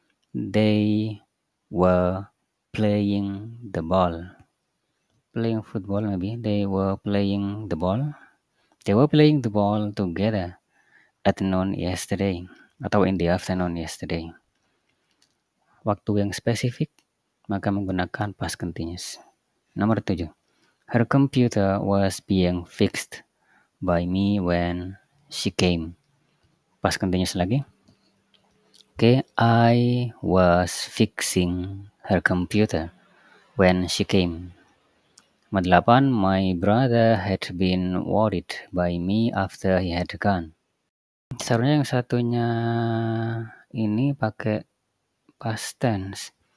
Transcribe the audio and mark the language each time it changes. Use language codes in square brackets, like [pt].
[en] They were playing the ball. Playing football maybe. They were playing the ball. They were playing the ball together at noon yesterday. [id] Atau [en] in the afternoon yesterday. [id] Waktu yang spesifik, maka menggunakan past continuous. Nomor 7. [en] Her computer was being fixed by me when she came. [id] Past continuous lagi. [en] Okay, I was fixing her computer when she came. [id] Nomor 8. [en] My brother had been worried by me after he had gone. [id] Seharusnya yang satunya ini pakai past tense.